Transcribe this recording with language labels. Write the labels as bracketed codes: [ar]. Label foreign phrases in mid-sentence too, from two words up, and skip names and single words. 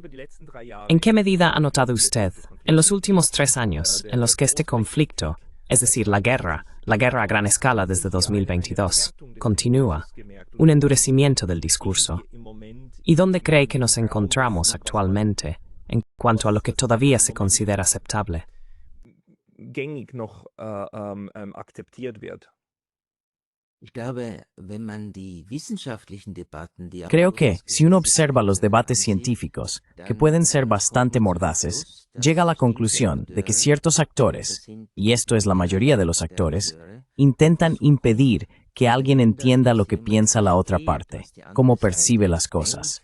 [es] ¿En qué medida ha notado usted, en los últimos 3 años, en los que este conflicto, es decir, la guerra a gran escala desde 2022, continúa, un endurecimiento del discurso? ¿Y dónde cree que nos encontramos actualmente en cuanto a lo que todavía se considera aceptable? [de] gängig noch akzeptiert wird? Ich glaube, wenn man die wissenschaftlichen Debatten, die [es] Creo que, si uno observa los debates científicos, que pueden ser bastante mordaces, llega a la conclusión de que ciertos actores, y esto es la mayoría de los actores, intentan impedir que alguien entienda lo que piensa la otra parte, cómo percibe las cosas.